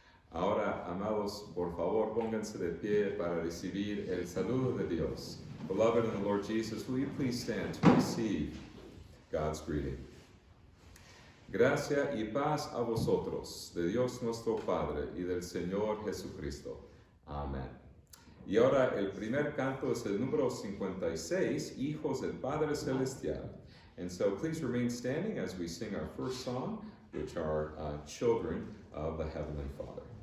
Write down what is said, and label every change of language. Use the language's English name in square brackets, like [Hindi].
[Spanish] Ahora, amados, por favor, pónganse de pie para recibir el saludo de Dios. [English] Beloved in the Lord Jesus, will you please stand to receive God's greeting? [Spanish] Gracia y paz a vosotros, de Dios nuestro Padre y del Señor Jesucristo. Amén. Y ahora el primer canto es el número 56, Hijos del Padre Celestial. [English] And so please remain standing as we sing our first song, which are Children of the Heavenly Father.